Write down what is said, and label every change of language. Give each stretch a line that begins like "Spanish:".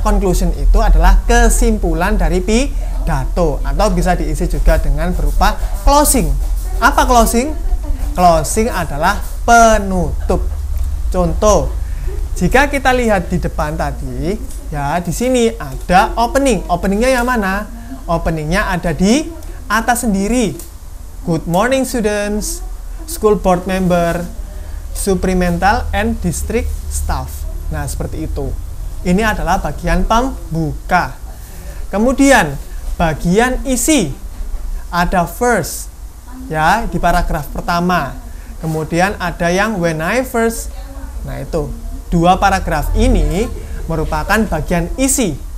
Indonesian: Conclusion itu adalah kesimpulan dari pidato atau bisa diisi juga dengan berupa closing. Apa closing? Closing adalah penutup. Contoh, jika kita lihat di depan tadi, ya di sini ada opening. Openingnya yang mana? Openingnya ada di atas sendiri.
English: Good morning students, school board member, supplemental and district staff.
Indonesian: Nah, seperti itu. Ini adalah bagian pembuka. Kemudian bagian isi ada first, ya di paragraf pertama. Kemudian ada yang
English: when I first.
Indonesian: Nah, itu 2 paragraf ini merupakan bagian isi.